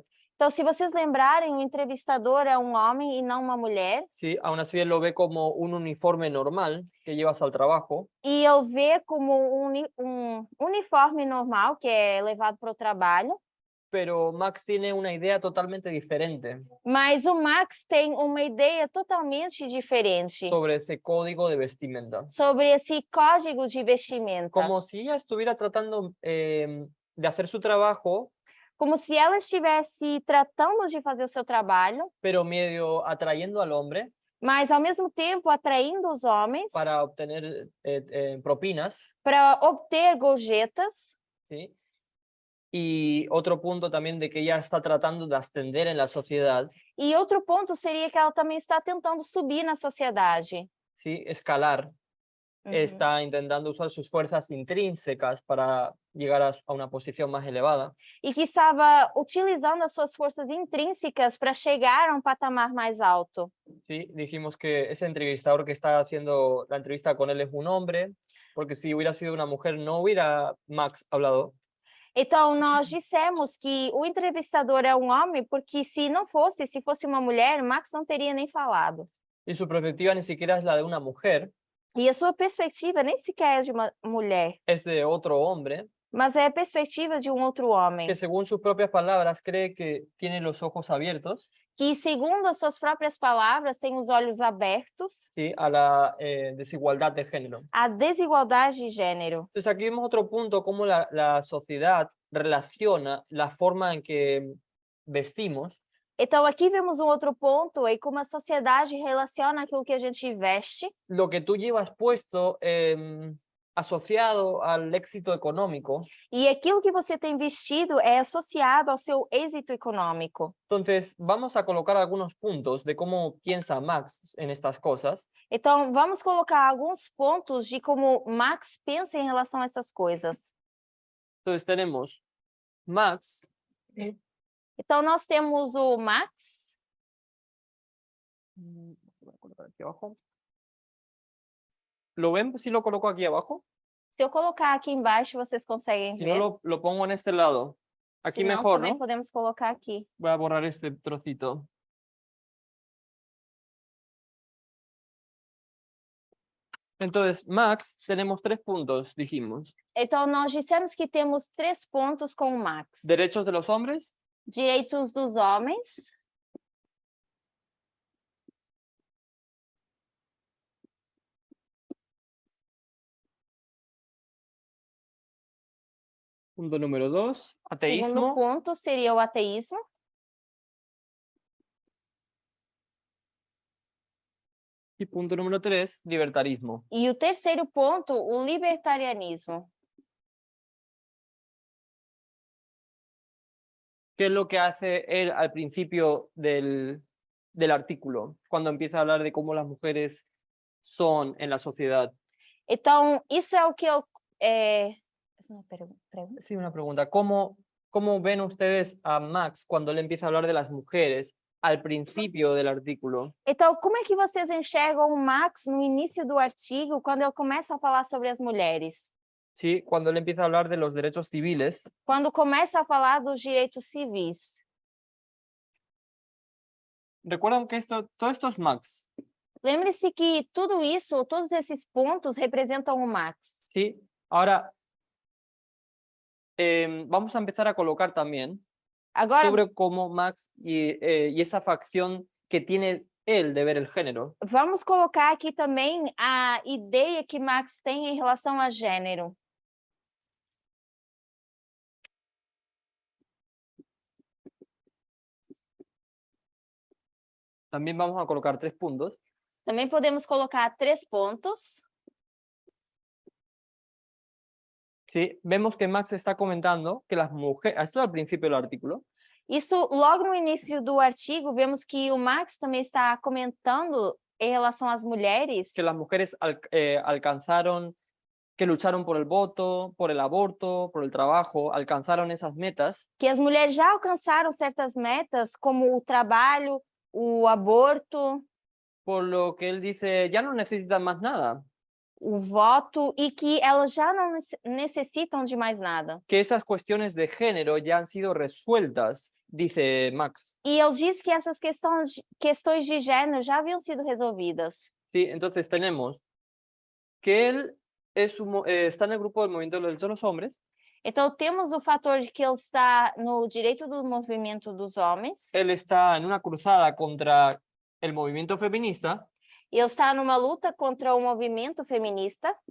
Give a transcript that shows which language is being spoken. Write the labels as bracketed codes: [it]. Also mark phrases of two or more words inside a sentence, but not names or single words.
[pt] Então, se vocês lembrarem, o entrevistador é um homem e não uma mulher. [es] Sí, aún así él lo ve como un uniforme normal que llevas al trabajo. [pt] E ele vê como uniforme normal que é levado para o trabalho. [es] Pero Max tiene una idea totalmente diferente [pt] Mas o Max tem uma ideia totalmente diferente [es] sobre ese código de vestimenta. [pt] sobre esse código de vestimenta. [es] Como si ella estuviera tratando de hacer su trabajo, [pt] Como se ela estivesse tratando de fazer o seu trabalho, [es] pero medio atrayendo al hombre, [pt] mas ao mesmo tempo atraindo os homens [es] para obtener propinas, [pt] para obter gorjetas. [es] ¿sí? Y otro punto también de que ella está tratando de ascender en la sociedad, [pt] E outro ponto seria que ela também está tentando subir na sociedade. [es] ¿sí? Escalar, Uhum. está intentando usar sus fuerzas intrínsecas para llegar a una posición más elevada. [pt] E que estava utilizando as suas forças intrínsecas para chegar a um patamar mais alto. [es] ¿Sí? Dijimos que ese entrevistador que está haciendo la entrevista con él es un hombre, porque si hubiera sido una mujer no hubiera Max hablado. [pt] Então, nós dissemos que o entrevistador é um homem, porque se não fosse, se fosse uma mulher, Max não teria nem falado. [es] Y su perspectiva ni siquiera es la de una mujer, [pt] E a sua perspectiva nem sequer é de uma mulher, [es] es de otro hombre, [pt] mas é a perspectiva de um outro homem, [es] que según sus propias palabras cree que tiene los ojos abiertos, [pt] que, segundo as suas próprias palavras, tem os olhos abertos [es] ¿sí? A la desigualdad de género. [pt] à desigualdade de gênero. [es] Entonces aquí vemos otro punto, cómo la sociedad relaciona la forma en que vestimos [pt] Então, aqui vemos um outro ponto aí, como a sociedade relaciona aquilo que a gente veste, [es] lo que tú llevas puesto asociado al éxito económico. [pt] e aquilo que você tem vestido é associado ao seu êxito econômico. [es] Entonces, vamos a colocar algunos puntos de cómo piensa Max en estas cosas. [pt] Então, vamos colocar alguns pontos de como Max pensa em relação a essas coisas. [es] Entonces tenemos Max, [pt] Então, nós temos o Max. [es] voy a colocar aquí abajo. ¿Lo ven si lo coloco aquí abajo? [pt] Se eu colocar aqui embaixo, vocês conseguem [es] Si [pt] ver. [es] no, lo pongo en este lado. Aquí [pt] Se não, [es] mejor, [pt] também [es] ¿no? [pt] podemos colocar aqui. [es] Voy a borrar este trocito. Entonces, Max, tenemos 3 puntos, dijimos. [pt] Então, nós dissemos que temos 3 pontos com o Max. [es] Derechos de los hombres, [pt] Direitos dos homens, [es] punto número 2, [pt] segundo ateísmo, ponto seria o ateísmo, [es] y punto número 3, libertarismo. [pt] e o terceiro ponto, o libertarianismo. [es] ¿Qué es lo que hace él al principio del artículo, cuando empieza a hablar de cómo las mujeres son en la sociedad? [pt] Então, isso é o que eu... [es] Es una pregunta. Sí, una pregunta. ¿Cómo ven ustedes a Max cuando él empieza a hablar de las mujeres al principio del artículo? [pt] Então, como é que vocês enxergam o Max no início do artigo, quando ele começa a falar sobre as mulheres? [es] Sí, cuando él empieza a hablar de los derechos civiles. [pt] Quando começa a falar dos direitos civis. [es] Recuerdan que todo esto es Max, [pt] Lembre-se que tudo isso, todos esses pontos representam o Max. [es] ¿sí? Ahora, vamos a empezar a colocar también [pt] Agora, [es] sobre cómo Max y esa facción que tiene él de ver el género. [pt] vamos colocar aqui também a ideia que Max tem em relação a gênero. [es] También vamos a colocar 3 puntos. [pt] Também podemos colocar 3 pontos. [es] Sí, vemos que Max está comentando que las mujeres, esto al principio del artículo, [pt] Isso, logo no início do artigo, vemos que o Max também está comentando em relação às mulheres, [es] que las mujeres alcanzaron, que lucharon por el voto, por el aborto, por el trabajo, alcanzaron esas metas, [pt] que as mulheres já alcançaram certas metas, como o trabalho, o aborto, [es] por lo que él dice, ya no necesitan más nada, [pt] o voto, e que elas já não necessitam de mais nada. [es] que esas cuestiones de género ya han sido resueltas, dice Max. [pt] E ele diz que essas questões de gênero já haviam sido resolvidas. [es] Sí, entonces tenemos que él está en el grupo del movimiento de los derechos de los hombres. [pt] Então, temos o fator de que ele está no direito do movimento dos homens, [es] Él está en una cruzada contra el movimiento feminista. [pt] ele está numa luta contra o movimento feminista,